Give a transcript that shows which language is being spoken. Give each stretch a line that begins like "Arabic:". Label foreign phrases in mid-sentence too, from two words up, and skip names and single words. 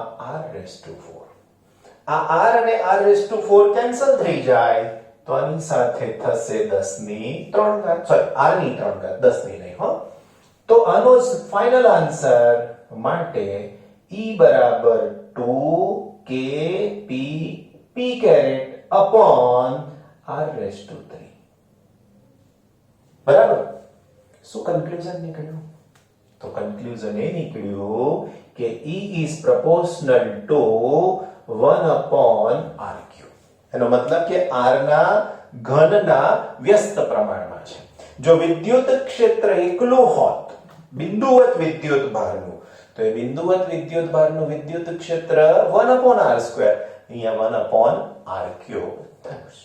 English: r raised to 4
Gujarati: આ r અને
English: r raised to 4
Gujarati: કેન્સલ થઈ જાય તો આની સાથે થશે 10 ની 3 ઘાત સોરી r ની 3 ઘાત 10 ની નહીં હો તો આનો
English: final answer
Gujarati: માટે E બરાબર
English: 2k p p caret upon r raised to 3
Gujarati: બરાબર. શું કન્ક્લુઝન નીકળ્યું? તો કન્ક્લુઝન એ નીકળ્યું કે
English: E is proportional to 1 upon RQ.
Gujarati: એનો મતલબ કે R ના ઘનના વ્યસ્ત પ્રમાણમાં છે. જો વિદ્યુત ક્ષેત્ર એકલું હોત બિંદુવત વિદ્યુત ભારનું, તો એ બિંદુવત વિદ્યુત ભારનું વિદ્યુત ક્ષેત્ર
English: 1 upon R2,
Gujarati: અહીંયા
English: 1 upon RQ
Gujarati: થયું છે.